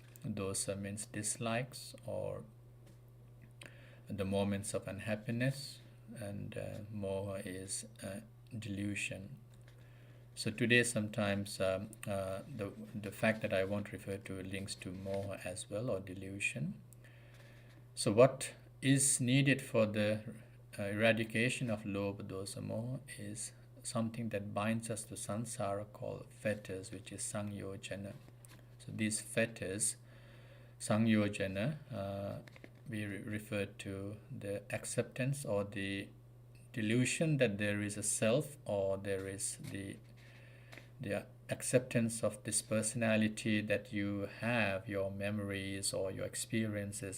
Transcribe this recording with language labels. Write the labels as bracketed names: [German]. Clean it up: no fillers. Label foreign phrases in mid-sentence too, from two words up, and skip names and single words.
[English] Dosa means dislikes or the moments of unhappiness, and moha is delusion. So today sometimes the fact that I won't refer to links to moha as well, or delusion. So what is needed for the eradication of [Pali] lobha, dosa, moha [English] is something that binds us to samsara called fetters, which is sangyojana. So these fetters, sangyojana, we refer to the acceptance or the delusion that there is a self, or there is the acceptance of this personality that you have, your memories or your experiences.